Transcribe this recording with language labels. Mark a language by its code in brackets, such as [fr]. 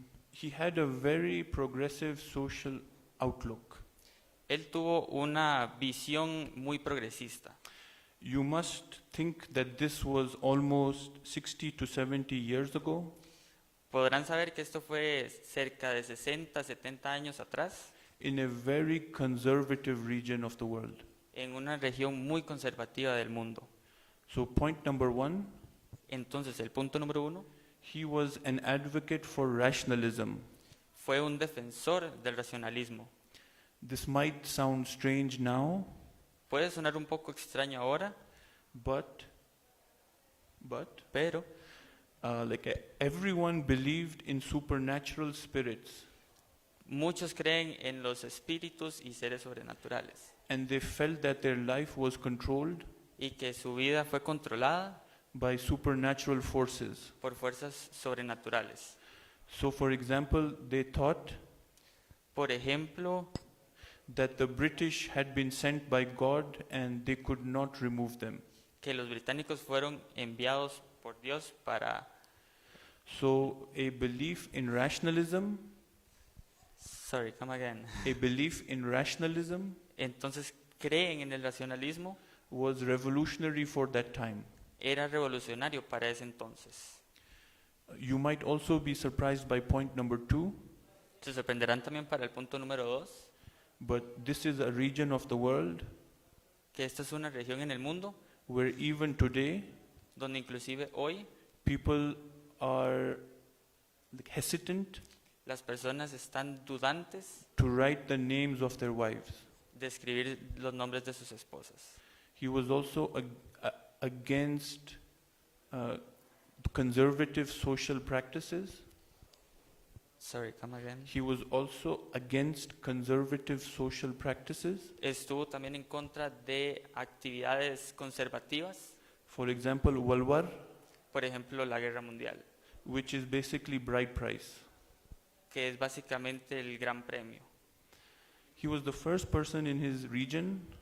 [en] He had a very progressive social outlook. [es] Él tuvo una visión muy progresista. [en] You must think that this was almost 60 to 70 years ago. [es] Podrán saber que esto fue cerca de 60, 70 años atrás, [en] In a very conservative region of the world. [es] en una región muy conservativa del mundo. [en] So point number 1, [es] Entonces, el punto número 1, [en] he was an advocate for rationalism. [es] fue un defensor del racionalismo. [en] This might sound strange now, [es] Puede sonar un poco extraño ahora, [en] but [es] pero [en] everyone believed in supernatural spirits, [es] muchos creen en los espíritus y seres sobrenaturales [en] and they felt that their life was controlled [es] y que su vida fue controlada [en] by supernatural forces. [es] por fuerzas sobrenaturales. [en] So for example, they thought [es] Por ejemplo, [en] that the British had been sent by God and they could not remove them. [es] que que los británicos fueron enviados por Dios para... [en] So a belief in rationalism, Sorry, come again. a belief in rationalism [es] Entonces creen en el racionalismo, [en] was revolutionary for that time. [es] era revolucionario para ese entonces. [en] You might also be surprised by point number 2, [es] Se sorprenderán también para el punto número 2, [en] but this is a region of the world [es] que esta es una región en el mundo [en] where even today [es] donde inclusive hoy [en] people are hesitant [es] las personas están dudantes [en] to write the names of their wives. [es] de escribir los nombres de sus esposas. [en] He was also against conservative social practices. Sorry, come again. He was also against conservative social practices. [es] Estuvo también en contra de actividades conservativas, [en] For example, Walwar, [es] por ejemplo, la Guerra Mundial, [en] which is basically bride price. [es] que es básicamente el Gran Premio. [en] He was the first person in his region.